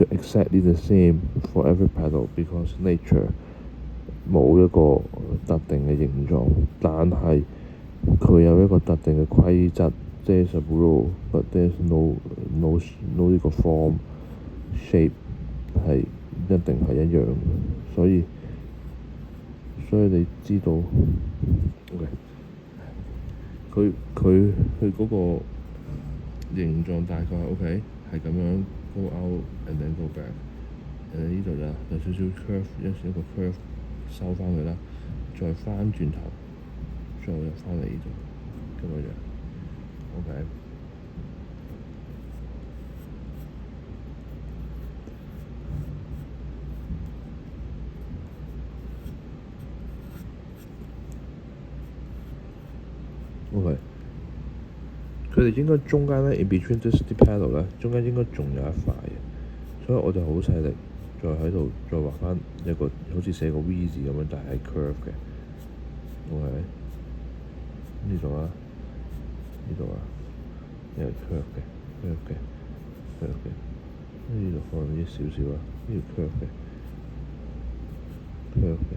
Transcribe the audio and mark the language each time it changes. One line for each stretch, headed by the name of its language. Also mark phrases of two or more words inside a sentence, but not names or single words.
English: exactly the same for every petal because nature
Cantonese: 冇一個特定嘅形狀，但係佢有一個特定嘅規則。
English: There's a rule, but there's no
Cantonese: 呢個
English: form shape
Cantonese: 係一定係一樣嘅，所以你知道 ，OK，佢嗰個形狀大概 OK 係咁樣
English: go out and then go back，
Cantonese: 呢度啦有少少 curve， 一個 curve 收翻佢啦，再翻轉頭，再入翻嚟呢度咁樣，OK。OK， 佢哋應該中間咧
English: in between this petal
Cantonese: 咧，中間應該仲有一塊嘅，所以我就好細力再喺度再畫翻一個好似寫個 V 字咁樣，但係 curve 嘅。OK， 呢度啊，呢度啊，呢係 curve 嘅，呢度放啲少少啊，呢條 curve 嘅。